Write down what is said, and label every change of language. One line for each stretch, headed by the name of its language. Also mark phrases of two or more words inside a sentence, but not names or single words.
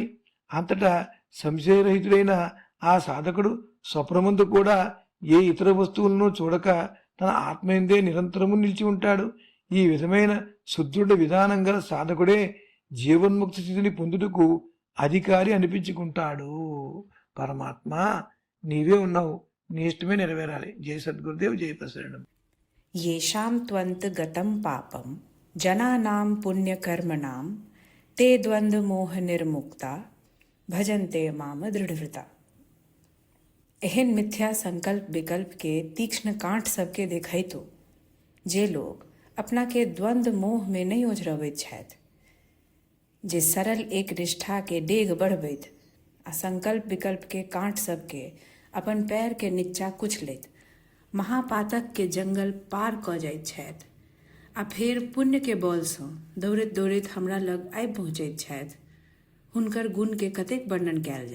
Telugu: అంతటా సంశయరహితుడైన ఆ సాధకుడు స్వప్నమందు కూడా ఏ ఇతర వస్తువులను చూడక తన ఆత్మయందే నిరంతరము నిలిచి ఉంటాడు. ఈ విధమైన శుద్ధుడ విధానం గల సాధకుడే జీవన్ముక్తి స్థితిని పొందుటకు అధికారి అనిపించుకుంటాడు. పరమాత్మ నీవే ఉన్నావు, నీ ఇష్టమే నెరవేరాలి. జయ సద్గురుదేవ్, జయ ప్రసరణం.
Sanskrit: येषां त्वन्त गतं पापं जनानां पुण्यकर्मणां ते द्वंद्वमोह निर्मुक्ता भजन्ते माम दृढ़व्रता।
Maithili: एहन मिथ्या संकल्प विकल्प के तीक्ष्ण कांट सबके देखै तो जे लोग अपना के द्वंद्व मोह में नहीं उझरबैत छथि, जे सरल एक निष्ठा के डेग बढ़बैत आ संकल्प विकल्प के कांट सबके अपन पैर के नीचा कुचलैत महापातक के जंगल पार क जाइत छथि आ फेर पुण्य के बल सँ दौड़ैत दौड़ैत हमरा लग आबि पहुँचैत छथि, हुनकर गुण के कतेक वर्णन कयल जाय।